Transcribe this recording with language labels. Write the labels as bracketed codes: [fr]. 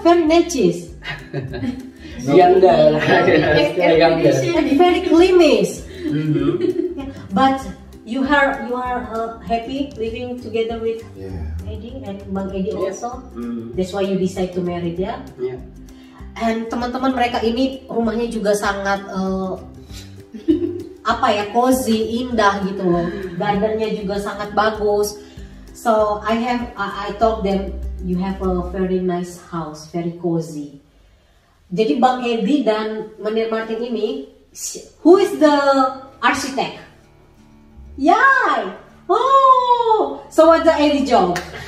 [en] Very necis. Younger, still younger. And very cleanish. Mhm. Yeah. But you are happy living together with Yeah. Eddie and Bang Eddie also? Mm, That's why you decide to marry [id] dia? [en] yeah. [id] And teman-teman mereka ini rumahnya juga sangat apa ya, cozy, indah gitu loh. Gardennya juga sangat bagus. [en] So I told them you have a very nice house, very cozy. [id] Jadi Bang Eddie dan Manir Martin ini, [en] who is the architect? Yeah. Oh, so what's the Eddie job?